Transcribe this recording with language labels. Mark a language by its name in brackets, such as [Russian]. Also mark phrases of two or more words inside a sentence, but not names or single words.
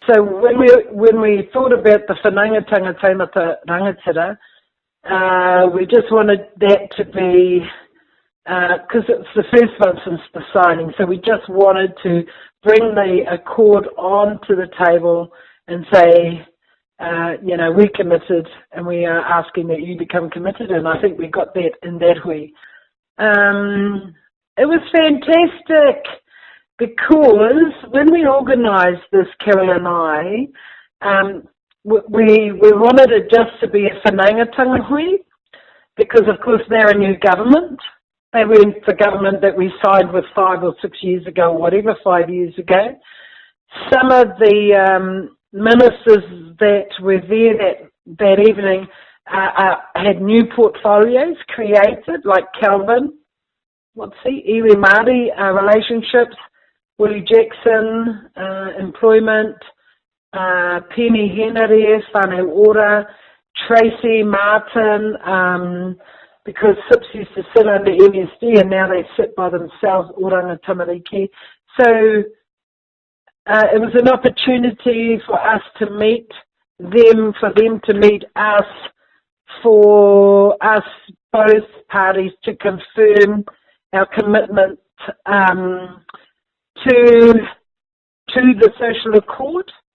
[English] So when we thought about the whanaungatanga Taumata Rangatira, we just wanted that to be, because it's the first one since the signing, so we just wanted to bring the accord onto the table and say, we're committed and we are asking that you become committed, and I think we got that in that way. It was fantastic because when we organised this, Carol and I, we wanted it just to be a [Māori] whanaungatanga hui, [English] because of course they're a new government. They weren't the government that we signed with 5 or 6 years ago, or whatever, 5 years ago. Some of the ministers that were there that evening had new portfolios created, like Calvin, Iwi Māori, relationships, Willie Jackson, employment, Penny Henare, whānau ora, Tracy Martin, because SIPs used to sit under MSD and now they sit by themselves, Oranga Tamariki. So it was an opportunity for us to meet them, for them to meet us, for us both parties to confirm our commitment to the social accord.